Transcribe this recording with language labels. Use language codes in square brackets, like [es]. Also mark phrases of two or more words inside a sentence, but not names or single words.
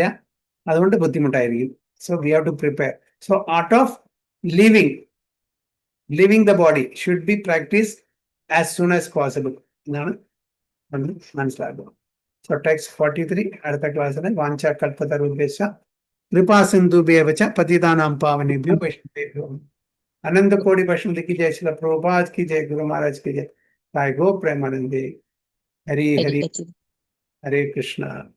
[ml] അതുകൊണ്ട് ബുദ്ധിമുട്ടായിരിക്കും. [en] So we have to prepare. So art of living the body should be practice as soon as possible [ml] എന്നാണ് മനസ്സിലാക്കുക. [en] So text [hi] 43 [ml] അടുത്ത ക്ലാസ്സിൽ [sa] വാഞ്ച കൽപ്പതരുദ്ദേശ കൃപാ സിന്ധുഭ്യേവ ച പതിതാനാം പാവനേഭ്യോ വൈഷ്ണവേഭ്യോ [hi] अनंत कोटि वैष्णव की जय, श्रील प्रभुपाद की जय, गुरु महाराज की जय, साई गो प्रेमानंदे, हरि हरि, हरे कृष्णा.